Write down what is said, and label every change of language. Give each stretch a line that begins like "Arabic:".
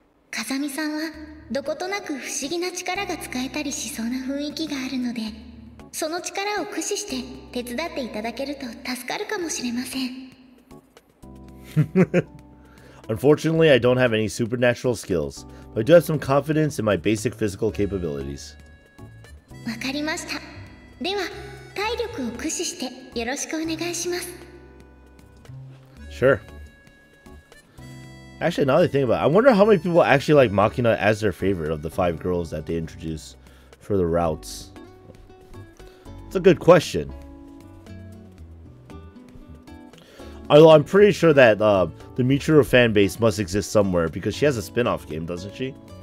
Japanese: 風見さんはどことなく不思議な力が使えたりしそうな雰囲気があるので、その力を駆使して手伝っていただけると助かるかもしれません。
English: Unfortunately, I don't have any supernatural skills, but I do have some confidence in my basic physical capabilities.
Japanese: わかりました。では、体力を駆使してよろしくお願いします。
English: Sure. Actually, now that I think about it, I wonder how many people actually like Makina as their favorite of the 5 girls that they introduce for the routes. It's a good question. Although I'm pretty sure that the Michiru fan base must exist somewhere because she has a spin-off game, doesn't she?